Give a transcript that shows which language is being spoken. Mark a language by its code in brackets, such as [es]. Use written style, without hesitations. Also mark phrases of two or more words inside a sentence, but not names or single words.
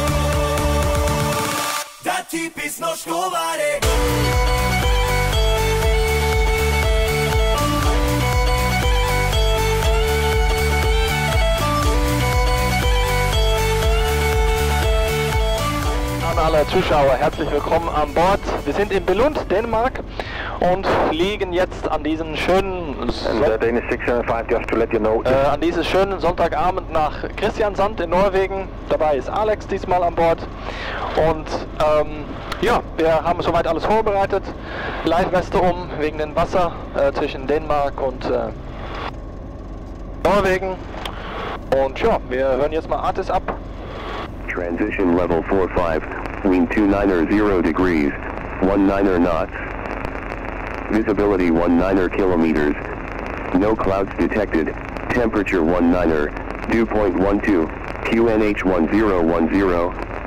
[no] Det er typisk norsk å være gå. [de] Alle Zuschauer, herzlich willkommen an Bord. Wir sind in Billund, Dänemark und fliegen jetzt an diesen schönen an dieses schönen Sonntagabend nach Kristiansand in Norwegen. Dabei ist Alex diesmal an Bord und ja, wir haben soweit alles vorbereitet. Live-Weste um wegen dem Wasser zwischen Dänemark und Norwegen und ja, wir hören jetzt mal Artis ab. [en] Transition level 45, wind 290 degrees, 19 knots. Visibility 19 kilometers. No clouds detected. Temperature 19, dew point 12, QNH 1010.